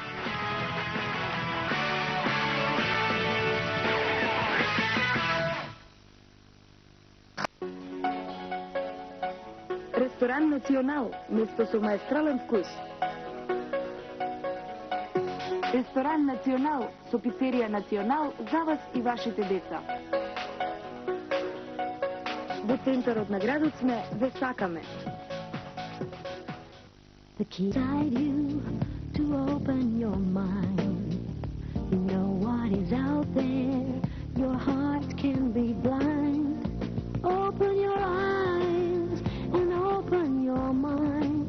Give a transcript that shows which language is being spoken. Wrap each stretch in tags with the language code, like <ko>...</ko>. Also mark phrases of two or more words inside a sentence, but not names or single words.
<mk>Ресторан Национал, место со маестрален вкус. Ресторан Национал со пицерија Национал за вас и вашите деца. Во центарот на градот сме, ве сакаме.</mk> <en>The key inside you to open your mind. You know what is out there. Your heart can be blind. Open your eyes and open your mind.</en>